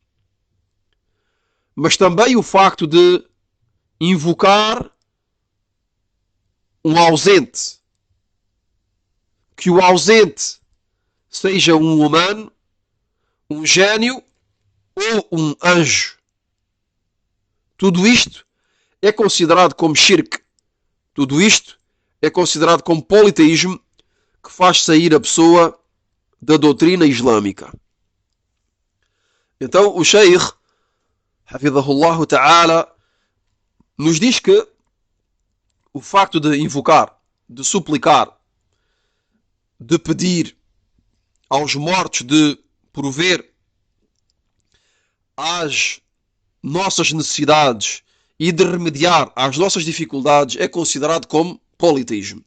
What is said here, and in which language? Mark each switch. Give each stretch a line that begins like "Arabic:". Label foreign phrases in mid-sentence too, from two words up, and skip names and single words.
Portuguese: Mas também o facto de invocar um ausente, que o ausente seja um humano, um gênio ou um anjo, tudo isto é considerado como shirk. Tudo isto é considerado como politeísmo, que faz sair a pessoa da doutrina islâmica. Então o Sheikh,
Arabic: حفظه الله تعالى,
Portuguese: nos diz que o facto de invocar, de suplicar, de pedir aos mortos, de prover às nossas necessidades e de remediar às nossas dificuldades, é considerado como politeísmo.